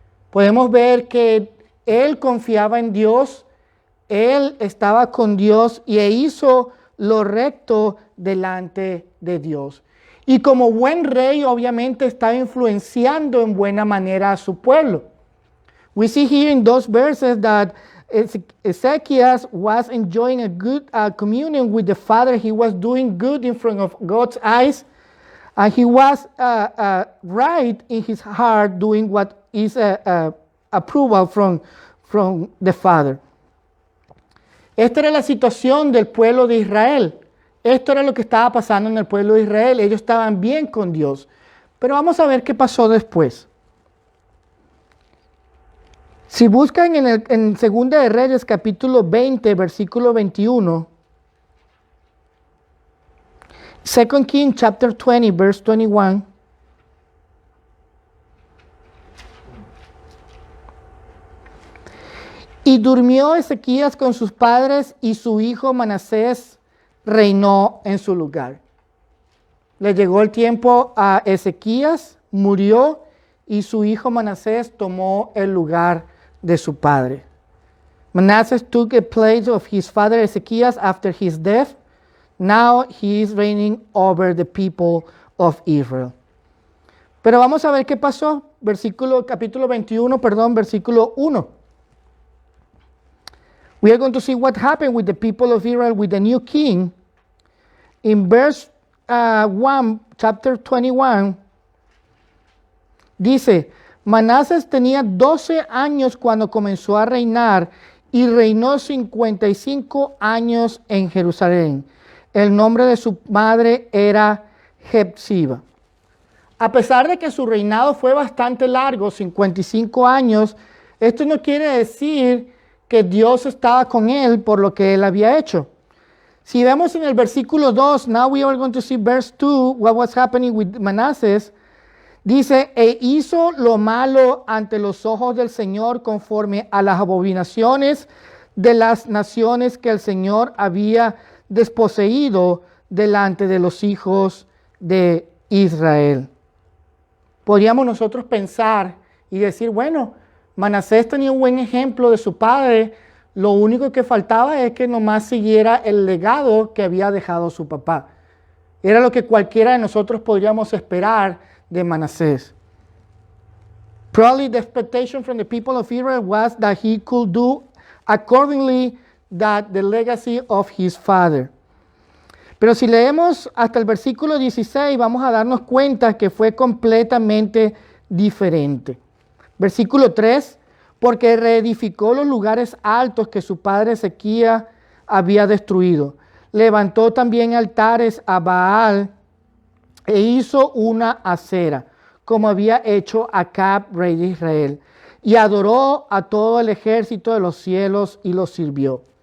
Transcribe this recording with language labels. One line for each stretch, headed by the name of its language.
Spanish: Podemos ver que él confiaba en Dios, él estaba con Dios y hizo lo recto delante de Dios. Y como buen rey, obviamente estaba influenciando en buena manera a su pueblo.
English: We see here in those verses that Ezekiel was enjoying a good communion with the Father. He was doing good in front of God's eyes. And he was right in his heart doing what is approval from the Father.
Spanish: Esta era la situación del pueblo de Israel. Esto era lo que estaba pasando en el pueblo de Israel. Ellos estaban bien con Dios. Pero vamos a ver qué pasó después. Si buscan en 2 de Reyes capítulo 20, versículo 21.
English: 2 Kings chapter 20, verse 21.
Spanish: Y durmió Ezequías con sus padres y su hijo Manasés reinó en su lugar. Le llegó el tiempo a Ezequías, murió y su hijo Manasés tomó el lugar de su padre.
English: Manasseh took the place of his father Ezekias after his death. Now he is reigning over the people of Israel.
Spanish: Pero vamos a ver qué pasó. Capítulo 21, versículo 1.
English: We are going to see what happened with the people of Israel with the new king. In verse 1, chapter 21,
Spanish: dice, Manasés tenía 12 años cuando comenzó a reinar y reinó 55 años en Jerusalén. El nombre de su madre era Jepsiba. A pesar de que su reinado fue bastante largo, 55 años, esto no quiere decir que Dios estaba con él por lo que él había hecho. Si vemos en el versículo 2,
English: now we are going to see verse 2, what was happening with Manasseh.
Spanish: Dice, e hizo lo malo ante los ojos del Señor conforme a las abominaciones de las naciones que el Señor había desposeído delante de los hijos de Israel. Podríamos nosotros pensar y decir, bueno, Manasés tenía un buen ejemplo de su padre, lo único que faltaba es que nomás siguiera el legado que había dejado su papá. Era lo que cualquiera de nosotros podríamos esperar de Manasés.
English: Probably the expectation from the people of Israel was that he could do accordingly that the legacy of his father.
Spanish: Pero si leemos hasta el versículo 16, vamos a darnos cuenta que fue completamente diferente. Versículo 3, porque reedificó los lugares altos que su padre Ezequías había destruido. Levantó también altares a Baal e hizo una acera, como había hecho Acab, rey de Israel, y adoró a todo el ejército de los cielos y los sirvió.